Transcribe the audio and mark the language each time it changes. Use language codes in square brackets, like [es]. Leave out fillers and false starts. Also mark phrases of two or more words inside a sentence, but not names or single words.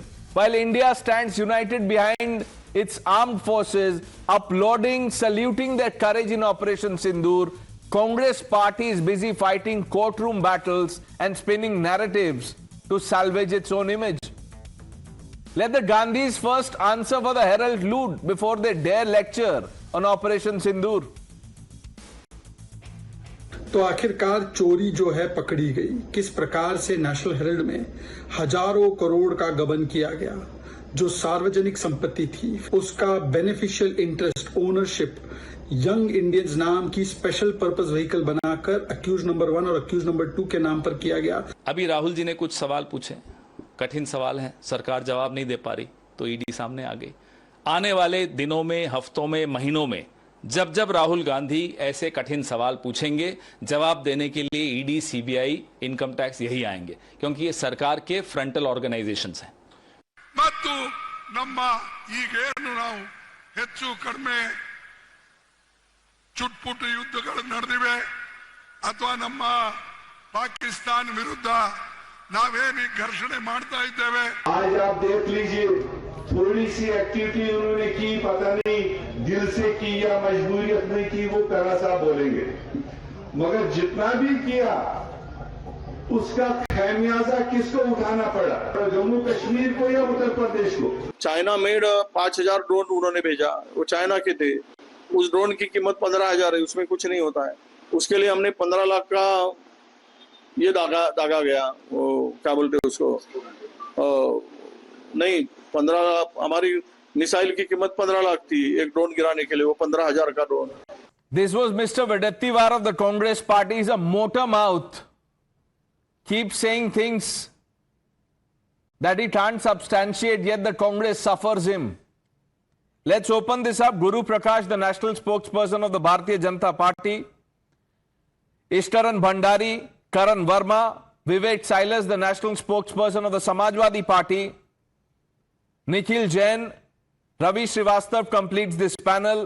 [en] While India stands united behind its armed forces, applauding, saluting their courage in Operation Sindoor, Congress party is busy fighting courtroom battles and spinning narratives to salvage its own image. Let the Gandhis first answer for the Herald loot before they dare lecture on Operation Sindoor. [hi] तो आखिरकार चोरी जो है पकड़ी गई। किस प्रकार से नेशनल हेराल्ड में हजारों करोड़ का गबन किया गया। जो सार्वजनिक संपत्ति थी उसका [en] beneficial interest ownership [hi] यंग इंडियंस नाम की [en] special purpose vehicle [hi] बनाकर [en] accused number 1 [hi] और [en] accused number 2 [hi] के नाम पर किया गया। अभी राहुल जी ने कुछ सवाल पूछे, कठिन सवाल हैं, सरकार जवाब नहीं दे पा रही तो ईडी सामने आ गई। आने वाले दिनों में, हफ्तों में, महीनों में जब जब राहुल गांधी ऐसे कठिन सवाल पूछेंगे, जवाब देने के लिए ईडी, सीबीआई, इनकम टैक्स यही आएंगे, क्योंकि ये सरकार के [en] frontal organisations [hi] हैं। [kn] ಮತ್ತು ನಮ್ಮ ಈಗೇನು ನಾವು ಹೆಚ್ಚು ಕಡಿಮೆ ಚುಟ್ಪುಟ್ಟು ಯುದ್ಧಗಳು ನಡೆದಿವೆ ಅಥವಾ ನಮ್ಮ ಪಾಕಿಸ್ತಾನ ವಿರುದ್ಧ ನಾವೇನು ಘರ್ಷಣೆ ಮಾಡ್ತಾ ಇದ್ದೇವೆ। [hi] आज आप देख लीजिए, थोड़ी सी एक्टिविटी उन्होंने की, पता नहीं दिल से की या मजबूरियत में की, वो तरह सा बोलेंगे, मगर जितना भी किया उसका खैमियाजा किसको उठाना पड़ा? जम्मू कश्मीर को या उत्तर प्रदेश को? [en] China made [hi] 5000 ड्रोन उन्होंने भेजा, वो चाइना के थे। उस ड्रोन की कीमत 15,000 है, उसमें कुछ नहीं होता है। उसके लिए हमने 15 लाख का ये दागा गया, वो क्या बोलते उसको, नहीं 15, हमारी मिसाइल की कीमत 15 लाख थी एक ड्रोन गिराने के लिए, वो 15,000 का ड्रोन। [en] This was Mr. Vedattiwar of the Congress party. He's a motor mouth. keeps saying things that he can't substantiate, yet the Congress suffers him. Let's open this up. Guru Prakash, the national spokesperson of the Bharatiya Janata Party, Ishtaran Bhandari, Karan Verma, Vivek Silas, the national spokesperson of the Samajwadi Party, Nikhil Jain, Ravi Srivastava completes this panel.